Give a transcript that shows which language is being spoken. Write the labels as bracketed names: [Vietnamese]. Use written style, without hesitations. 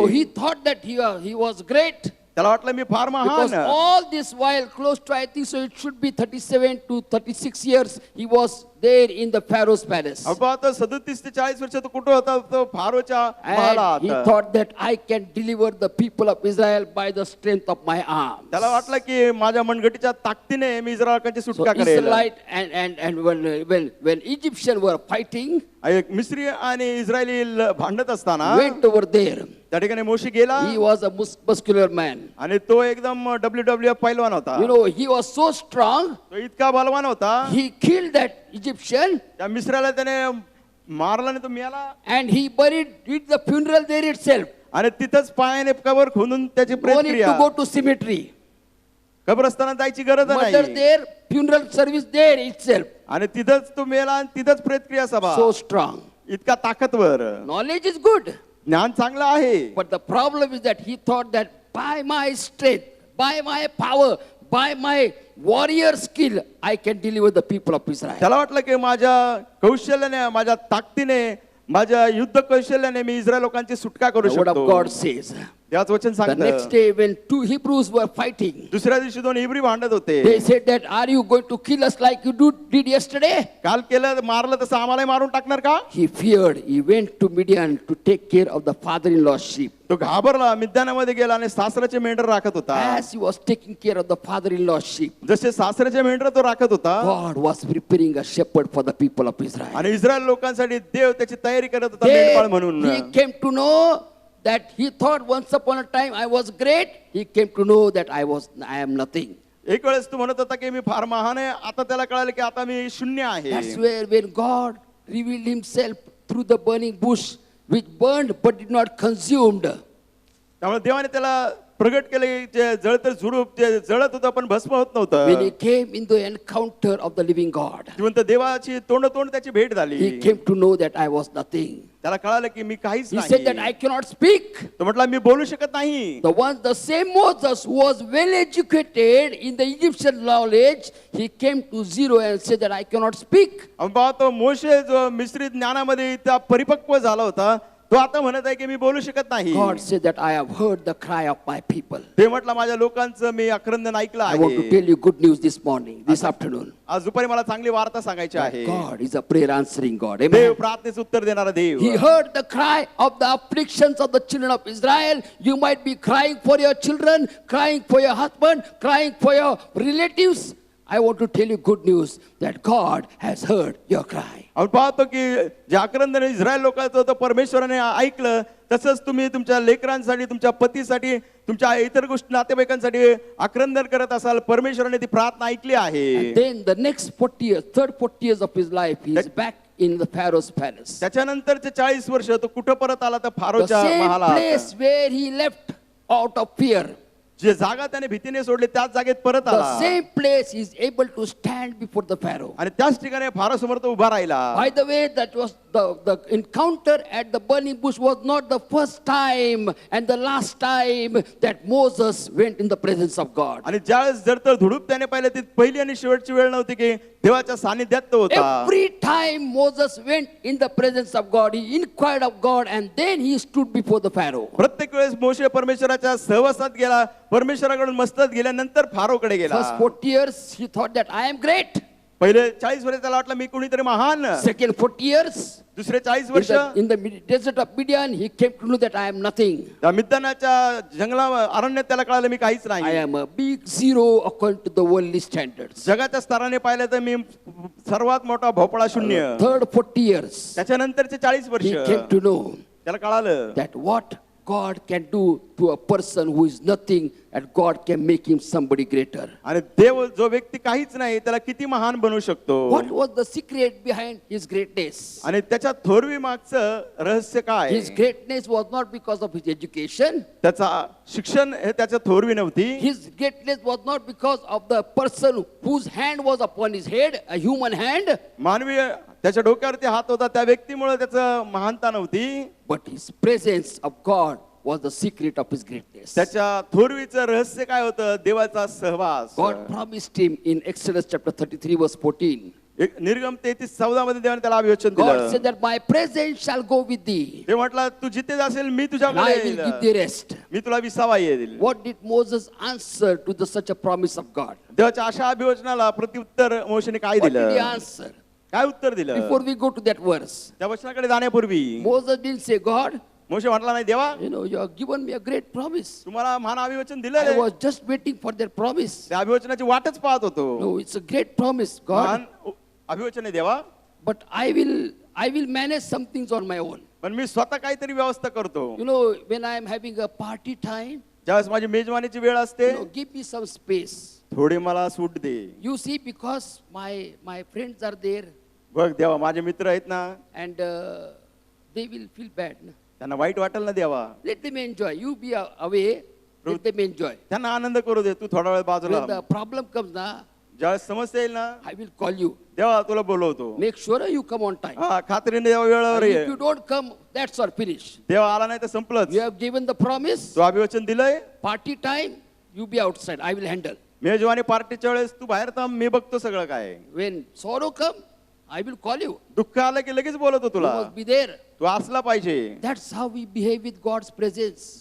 [English] So he thought that he was great. [Marathi] त्याला वाटलं मी फार [English] Because [Marathi] महान. [English] all this while, close to I think so it should be 37 to 36 years, he was there in the Pharaoh's palace. [Marathi] आपण पाहतो 37 ते 40 वर्ष तो कुठे होता? तो फारोच्या [English] And [Marathi] महालात. [English] he thought that I can deliver the people of Israel by the strength of my arms. [Marathi] त्याला वाटलं की माझ्या मनगटीच्या ताकदीने मी इस्रायलची [English] So [Marathi] सुटका करेल. [English] Israelite and when Egyptians were fighting, [Marathi] एक मिस्री आणि इस्रायली भांडत असताना [English] went over there. [Marathi] त्या ठिकाणी मोशी गेला [English] He was a muscular man. [Marathi] आणि तो एकदम WWF पैलवान होता. [English] You know, he was so strong, [Marathi] तो इतका बलवान होता, [English] he killed that Egyptian [Marathi] त्या मिस्राला त्याने मारला आणि तो मेला, [English] and he did the funeral there itself. [Marathi] आणि तिथंच पायाने कबर खोदून त्याची [English] No need to [Marathi] प्रेतक्रिया. [English] go to cemetery. [Marathi] कब्रस्तानात जायची गरज [English] Murder [Marathi] नाही, [English] there, funeral service there itself. [Marathi] आणि तिथंच तो मेला आणि तिथंच प्रेतक्रिया सभा. [English] So strong. [Marathi] इतका ताकदवर. [English] Knowledge is good. [Marathi] ज्ञान चांगलं आहे, [English] But the problem is that he thought that by my strength, by my power, by my warrior skill, I can deliver the people of Israel. [Marathi] त्याला वाटलं की माझ्या कौशल्याने, माझ्या ताकदीने, माझ्या युद्ध कौशल्याने मी इस्रायल लोकांची सुटका करू [English] The word of [Marathi] शकतो. [English] God says. [Marathi] त्याच वचन [English] The next [Marathi] सांगतं. [English] day, when two Hebrews were fighting, [Marathi] दुसऱ्या दिवशी दोन इब्री भांडत होते. [English] they said that, are you going to kill us like you did yesterday? [Marathi] काल केलं मारलं तसं आम्हालाही मारून टाकणार का? [English] He feared. He went to Midian to take care of the father-in-law's sheep. [Marathi] तो घाबरला, मिद्यानामध्ये गेला आणि सासऱ्याचे मेंढर राखत होता. [English] As he was taking care of the father-in-law's sheep, [Marathi] जसे सासऱ्याचे मेंढर तो राखत होता [English] God was preparing a shepherd for the people of Israel. [Marathi] आणि इस्रायल लोकांसाठी देव त्याची तयारी करत होता मेंढपाळ [English] Then [Marathi] म्हणून. [English] he came to know that he thought once upon a time I was great. He came to know that I am nothing. [Marathi] एक वेळेस तू म्हणत होता की मी फार महान आहे, आता त्याला कळालं की आता मी शून्य आहे. [English] That's where when God revealed himself through the burning bush which burned but did not consumed. [Marathi] त्यामुळे देवाने त्याला प्रगट केले, जे जळतर झुडूप जे जळत होतं पण भस्म होत [English] When he [Marathi] नव्हतं. [English] came in the encounter of the living God, [Marathi] जिवंत देवाची तोंड त्याची भेट झाली. [English] he came to know that I was nothing. [Marathi] त्याला कळालं की मी काहीच [English] He said that [Marathi] नाही. [English] I cannot speak. [Marathi] तो म्हटला मी बोलू शकत नाही. [English] The same Moses who was well educated in the Egyptian knowledge, he came to zero and said that I cannot speak. [Marathi] आपण पाहतो मोशे जो मिश्रित ज्ञानामध्ये इतका परिपक्व झाला होता, तो आता म्हणत आहे की मी बोलू शकत नाही. [English] God said that I have heard the cry of my people. [Marathi] ते म्हटलं माझ्या लोकांचं मी आक्रंदन ऐकलं [English] I want to [Marathi] आहे. [English] tell you good news this morning, this afternoon. [Marathi] आज दुपारी मला चांगली वार्ता सांगायची आहे. [English] God is a prayer answering God. [Marathi] Dev [English] Amen. [Marathi] प्रार्थनेचं उत्तर देणारा देव. [English] He heard the cry of the afflictions of the children of Israel. You might be crying for your children, crying for your husband, crying for your relatives. I want to tell you good news that God has heard your cry. [Marathi] आपण पाहतो की जे आक्रंदन Israel लोकांचं होतं परमेश्वराने ऐकलं, तसंच तुम्ही तुमच्या लेकरांसाठी, तुमच्या पतीसाठी, तुमच्या इतर गोष्टी नातेवाईकांसाठी आक्रंदन करत असाल, परमेश्वराने ती प्रार्थना ऐकली आहे. [English] Then the next 40 years, third 40 years of his life, he is back in the Pharaoh's palace. [Marathi] त्याच्यानंतरचे 40 वर्ष तो कुठं परत आला तर [English] The [Marathi] फारोच्या [English] same [Marathi] महालात. [English] place where he left out of fear. [Marathi] जे जागा त्याने भीतीने सोडली त्याच जागेत परत [English] The [Marathi] आला [English] same place he is able to stand before the Pharaoh. [Marathi] आणि त्याच ठिकाणी फारोसमोर तो उभा राहिला. [English] By the way, that was the encounter at the burning bush was not the first time and the last time that Moses went in the presence of God. [Marathi] आणि ज्यावेळेस जर तर धुडूप त्याने पाहिलं, ती पहिली आणि शेवटची वेळ नव्हती की देवाच्या सानिध्यात तो होता. [English] Every time Moses went in the presence of God, he inquired of God and then he stood before the Pharaoh. [Marathi] प्रत्येक वेळेस मोशे परमेश्वराच्या सहवासात गेला, परमेश्वराकडून मस्तत गेल्यानंतर फारोकडे गेला. [English] First 40 years he thought that I am great. [Marathi] पहिले 40 वर्ष त्याला वाटलं मी कोणीतरी महान. [English] Second 40 years [Marathi] दुसरे 40 वर्ष [English] in the desert of Midian he came to know that I am nothing. [Marathi] त्या मिद्यानाच्या जंगला अरण्यात त्याला कळालं मी काहीच [English] I [Marathi] नाही. [English] am a big zero according to the worldly standards. [Marathi] जगाच्या स्तराने पाहिलं तर मी सर्वात मोठा भोपळा शून्य. [English] Third 40 years [Marathi] त्याच्यानंतरचे 40 वर्ष [English] he came to know [Marathi] त्याला कळालं [English] that what God can do to a person who is nothing and God can make him somebody greater. [Marathi] आणि देव जो व्यक्ती काहीच नाही त्याला किती महान बनवू शकतो. [English] What was the secret behind his greatness? [Marathi] आणि त्याच्या थोरवी मागचं रहस्य काय? [English] His greatness was not because of his education. [Marathi] त्याचा शिक्षण हे त्याच्या थोरवी नव्हती. [English] His greatness was not because of the person whose hand was upon his head, a human hand, [Marathi] मानवी त्याच्या डोक्यावरती हात होता त्या व्यक्तीमुळे त्याचं महानता नव्हती. [English] but his presence of God was the secret of his greatness. [Marathi] त्याच्या थोरवीचं रहस्य काय होतं? देवाचा सहवास. [English] God promised him in Exodus chapter 33 verse 14. [Marathi] एक निर्गम 33:14 मध्ये देवाने त्याला अभिवचन [English] God [Marathi] दिलं. [English] said that my presence shall go with thee [Marathi] ते म्हटलं तू जिथे जाशील मी [English] and [Marathi] तुझ्याकडे [English] I will give [Marathi] येईल. [English] thee rest. [Marathi] मी तुला विसावा येईल. [English] What did Moses answer to such a promise of God? [Marathi] देवाच्या अशा अभिवचनाला प्रत्युत्तर मोशेने काय [English] What did he [Marathi] दिलं? [English] answer? [Marathi] काय उत्तर दिलं? [English] Before we go to that verse, [Marathi] त्या वचनाकडे जाण्यापूर्वी [English] Moses didn't say, God, [Marathi] मोशे म्हटला नाही देवा [English] you have given me a great promise. [Marathi] तुम्हाला महान अभिवचन [English] I [Marathi] दिलं. [English] was just waiting for that promise. [Marathi] त्या अभिवचनाची वाटच पाहत होतो. [English] No, it's a great promise, God. [Marathi] महान अभिवचन आहे देवा, [English] But I will manage some things on my own. [Marathi] पण मी स्वतः काहीतरी व्यवस्था करतो. [English] You know, when I am having a party time, [Marathi] ज्यावेळेस माझी मेजवानीची वेळ असते, [English] give me some space. [Marathi] थोडी मला सूट दे. [English] You see, because my friends are there [Marathi] बघ देवा माझे मित्र आहेत ना, [English] and they will feel bad. No? [Marathi] त्यांना वाईट वाटेल ना देवा. [English] Let them enjoy. You be away. Let them enjoy. [Marathi] त्यांना आनंद करू दे. तू थोडा वेळ बाजूला. [English] When the problem comes now, [Marathi] ज्यावेळेस समस्या येईल ना, [English] I will call you. [Marathi] देवा तुला बोलवतो. [English] Make sure you come on time. [Marathi] हा खात्रीने देवा वेळेवर ये. [English] If you don't come, that's all finished. [Marathi] देवा आला नाही तर संपलंच. [English] You have given the promise. [Marathi] तू अभिवचन दिलंय, [English] Party time, you be outside. I will handle. [Marathi] मेजवानी पार्टीच्या वेळेस तू बाहेर थांब, मी बघतो सगळं काय. [English] When sorrow come, I will call you. [Marathi] दुःख आलं की लगेच बोलतो [English] You [Marathi] तुला. [English] must be there. [Marathi] तू असला पाहिजे. [English] That's how we behave with God's presence.